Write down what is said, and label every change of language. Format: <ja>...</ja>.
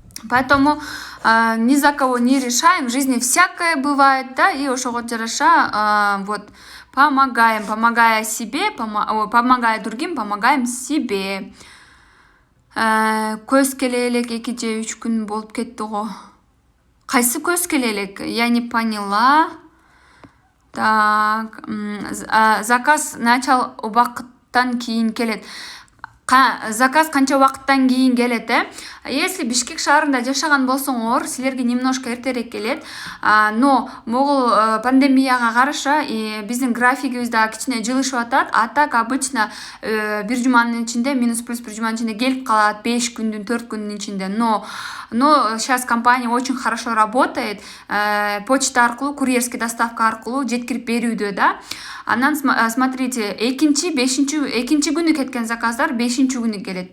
<ru>Поэтому ни за кого не решаем, в жизни всякое бывает, да, и</ru> <ky>ошого жараша</ky> <ru>вот помогаем, помогая себе, помогая другим, помогаем себе.</ru> <ky>Көз келе элек 2 же 3 күн болуп кетти го. Кайсы көз келе элек?</ky> <ru>Я не поняла.</ru> <ky>Так, заказ начал убакыттан кийин келет. Заказ канча убакыттан кийин келет, Если Бишкек шаарында жашаган болсоңор, силерге немножко эртерээк келет. Но могул пандемияга караша биздин графигибиз дагы кичине жылышып атат. А так обычно бир жуманын ичинде, минус плюс бир жуманын ичинде келип калат, 5 күндүн 4 күндүн ичинде.</ky> <ru>Но сейчас компания очень хорошо работает.</ru> <ky>Почта аркылуу, курьерский доставка аркылуу жеткирип берүүдө да. Анан смотрите, экинчи күнү кеткен заказдар 5-нчи күнү келет.</ky>